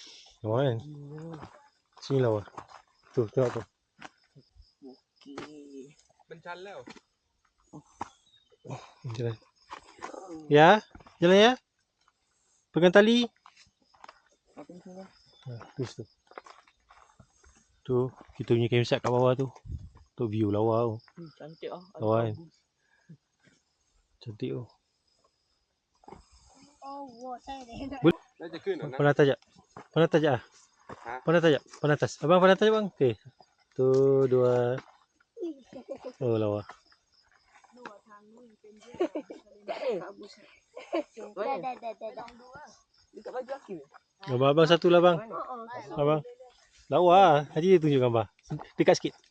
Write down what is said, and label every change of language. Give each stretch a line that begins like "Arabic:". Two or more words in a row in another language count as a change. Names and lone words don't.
Malay: Lawa kan? Sini lawa. Tu, tengok tu. Okay.
Thai: เป็นชั้นแล้ว
Malay: Jalan. Ya, jalan ya. Pegang tali. Apa ni sana? Tu situ. Tu, kita punya campsite kat bawah tu. Tu view lawa tu. Cantik ah. Ada Lawa kan? bagus. Cantik tu. Oh, wow, saya dah.
Thai: น่าจะขึ้นเหรอนะ
Malay: Pernah tajak? Pernah tajak ah? Ha? Pernah tajak? Pernah atas? Abang pernah tajak bang? Okey. Tu, dua. Oh, lawa. Dah. Dekat baju laki ni. Abang satu lah bang. Abang. Lawa lah. Haji dia tunjuk gambar. Dekat sikit.